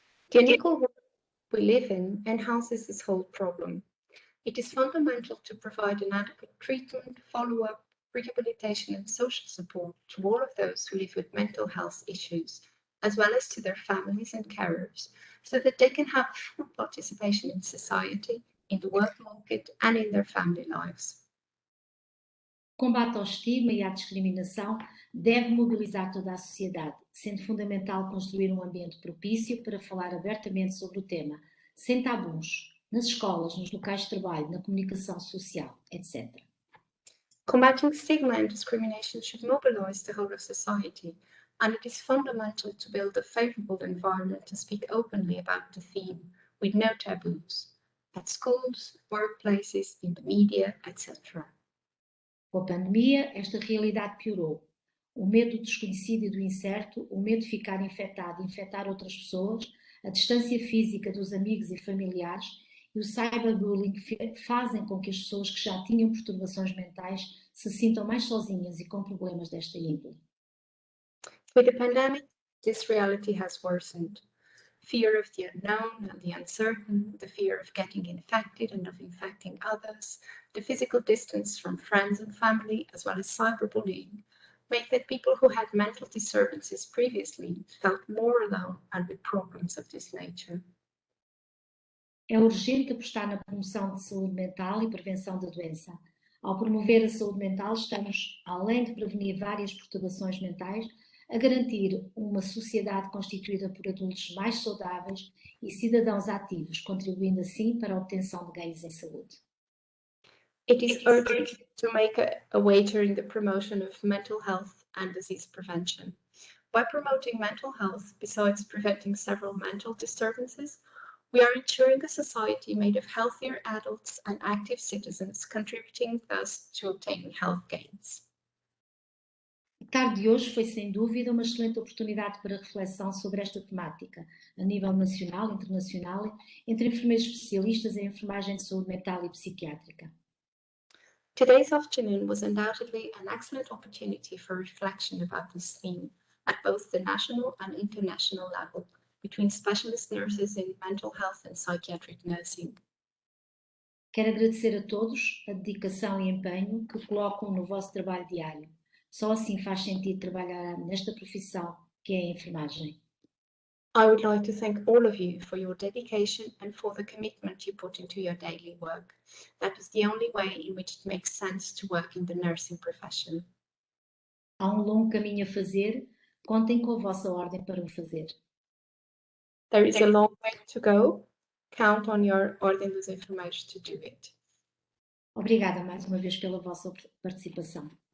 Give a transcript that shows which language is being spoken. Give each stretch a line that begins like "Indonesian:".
English: The unequal world we live in enhances this whole problem. It is fundamental to provide an adequate treatment, follow-up, rehabilitation and social support to all of those who live with mental health issues, as well as to their families and carers, so that they can have full participation in society, in the work market and in their family lives.
Portuguese: O combate ao estigma e à discriminação deve mobilizar toda a sociedade, sendo fundamental construir um ambiente propício para falar abertamente sobre o tema, sem tabus, nas escolas, nos locais de trabalho, na comunicação social, etc.
English: Combating stigma and discrimination should mobilize the whole of society, and it is fundamental to build a favorable environment to speak openly about the theme, with no taboos, at schools, workplaces, in the media, etc.
Portuguese: Com a pandemia, esta realidade piorou. O medo do desconhecido e do incerto, o medo de ficar infectado e infectar outras pessoas, a distância física dos amigos e familiares e o cyberbullying fazem com que as pessoas que já tinham perturbações mentais se sintam mais sozinhas e com problemas desta índole.
English: With the pandemic, this reality has worsened. Fear of the unknown and the uncertain, the fear of getting infected and of infecting others, the physical distance from friends and family, as well as cyberbullying, make that people who had mental disturbances previously felt more alone and with problems of this nature.
Portuguese: É urgente apostar na promoção de saúde mental e prevenção da doença. Ao promover a saúde mental, estamos, além de prevenir várias perturbações mentais, a garantir uma sociedade constituída por adultos mais saudáveis e cidadãos ativos, contribuindo assim para a obtenção de ganhos em saúde.
English: It is urgent to make a wager in the promotion of mental health and disease prevention. By promoting mental health, besides preventing several mental disturbances, we are ensuring a society made of healthier adults and active citizens, contributing thus to obtaining health gains.
Portuguese: A tarde de hoje foi, sem dúvida, uma excelente oportunidade para reflexão sobre esta temática, a nível nacional e internacional, entre enfermeiros especialistas em enfermagem de saúde mental e psiquiátrica.
English: Today's afternoon was undoubtedly an excellent opportunity for reflection about this theme at both the national and international level, between specialist nurses in mental health and psychiatric nursing.
Portuguese: Quero agradecer a todos a dedicação e empenho que colocam no vosso trabalho diário. Só assim faz sentido trabalhar nesta profissão que é a enfermagem.
English: I would like to thank all of you for your dedication and for the commitment you put into your daily work. That is the only way in which it makes sense to work in the nursing profession.
Portuguese: Há um longo caminho a fazer, contem com a vossa ordem para o fazer.
English: There is a long way to go. Count on your Ordem dos Enfermeiros to do it.
Portuguese: Obrigada mais uma vez pela vossa participação.